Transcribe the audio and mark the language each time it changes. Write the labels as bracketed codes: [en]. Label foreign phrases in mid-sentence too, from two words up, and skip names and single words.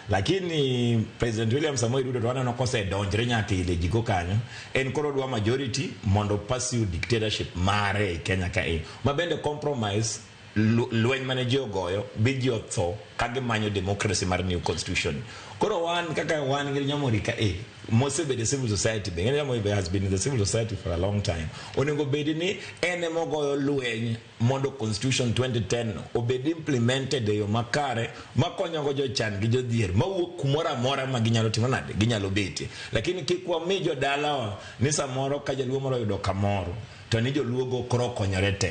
[luo] Lakini President William Samoei Ruto wanano kose donjre nyaka ile jiko kanyo en koro dwa majority mondo [en] pursue dictatorship [luo] mare Kenya ka mabende compromise lweny mane ji ogoyo bi ji otho kage manyo democracy mar [en] new constitution. [luo] Koro wan kaka wan gi Nyamori ka mosebede [en] civil society [luo] be [en] Nyamori has been in the civil society for a long time. [luo] Onego bedi ni ene mogoyo lweny mondo constitution 2010 obed implemented yo makare makonyo go jochan gi jodhier mawuok kumora mora ma ginyalo timo nade ginyalo beti. Lakini kikwa mi jodalawa ni samoro ka jaluo moro yudo kamoro to ni joluogo koro konyore te.